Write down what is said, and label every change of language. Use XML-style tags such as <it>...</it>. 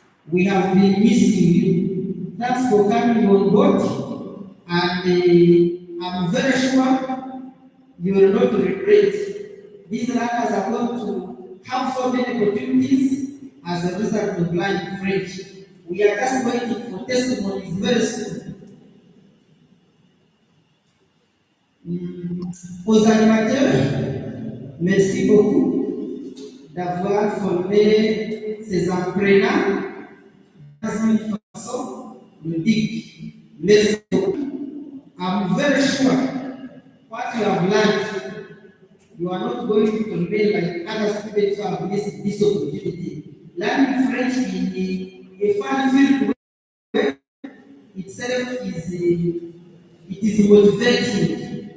<en>We have been missing you. Thanks for coming on board, and I'm very sure you will not regret. These learners are going to have so many opportunities as a result of learning French. We are just waiting for testimonies very soon.</en> <fr>Aux animateurs, merci beaucoup d'avoir formé ces apprenants dans une façon ludique. Merci beaucoup.</fr> <en>I'm very sure what you have learned, you are not going to remain like other students who have missed this opportunity. Learning French in a fun-filled way itself is motivating.</en>